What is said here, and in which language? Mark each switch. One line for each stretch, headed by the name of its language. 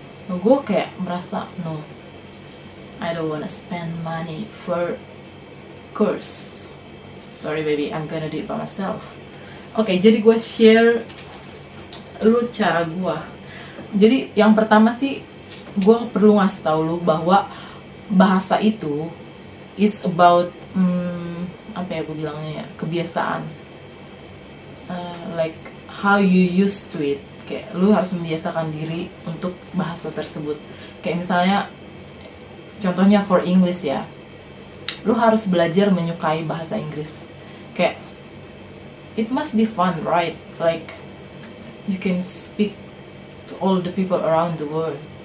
Indonesian: Gue kayak merasa
English: no, I don't wanna spend money for course. Sorry baby, I'm gonna do it by myself.
Indonesian: Oke, jadi gue share lu cara gue. Jadi yang pertama sih, gue perlu ngasih tau lu bahwa bahasa itu
English: is about
Indonesian: apa ya gue bilangnya ya, kebiasaan.
English: Like how you used to it.
Indonesian: Kayak lu harus membiasakan diri untuk bahasa tersebut. Kayak misalnya contohnya
English: for English
Indonesian: ya, lu harus belajar menyukai bahasa Inggris. Kayak
English: it must be fun, right? Like you can speak to all the people around the world.